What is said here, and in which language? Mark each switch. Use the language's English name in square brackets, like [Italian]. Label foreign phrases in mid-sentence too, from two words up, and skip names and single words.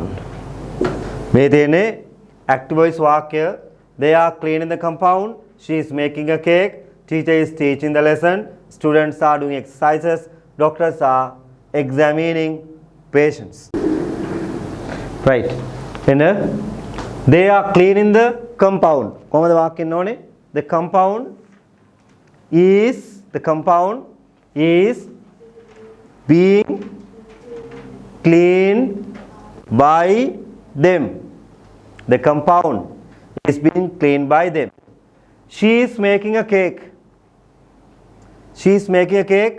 [Sinhala] මේ තියෙන්නේ [English] active voice [Sinhala] වාක්‍ය. [English] They are cleaning the compound. She is making a cake. Teacher is teaching the lesson. Students are doing exercises. Doctors are examining patients. Right. And they are cleaning the compound. [Sinhala] කොහොමද වාක්‍යෙන්න ඕනේ? [English] The compound is being cleaned by them. The compound is being cleaned by them. She is making a cake. She is making a cake.